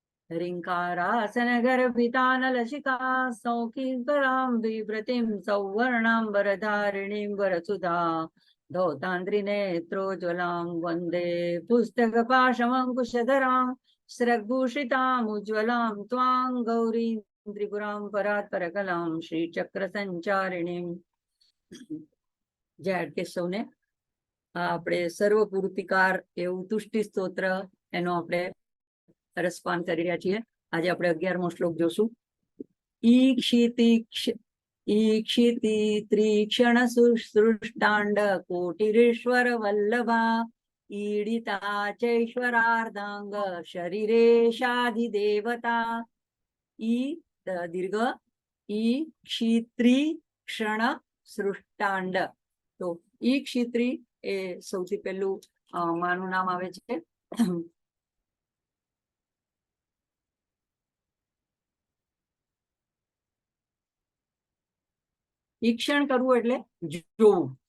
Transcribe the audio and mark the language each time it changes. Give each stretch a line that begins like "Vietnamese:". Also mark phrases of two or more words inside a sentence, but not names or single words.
Sanskrit: ह्रीङ्कारासन गर्भितानलशिका सौखीकरां विव्रतिं सौवर्णां वरधारिणीं वरसुधा धौतान्द्रिनेत्रोज्ज्वलां वन्दे पुस्तकपाशमङ्कुशधरां स्रग्भूषितामुज्ज्वलां त्वां गौरीं त्रिपुरां परात्परकलां श्रीचक्रसञ्चारिणीं।
Gujarati: જય કેશવને આપણે સર્વપૂર્તિકાર એવું તુષ્ટિ સ્તોત્ર એનો આપણે રસપાન કરી રહ્યા છીએ. આજે આપણે 11મો શ્લોક જોશું.
Sanskrit: ईक्षिति त्रिक्षण सृष्टांड कोटिरेश्वर वल्लभा ईडिता चैश्वरार्धांग शरीरेशाधिदेवता.
Gujarati: ઈ દીર્ઘ ઈ ક્ષિત્રી ક્ષણ સૃષ્ટાંડ. તો ઈ ક્ષિત્રી એ સૌથી પહેલું માનું નામ આવે છે. ઈક્ષણ કરવું એટલે જોવું.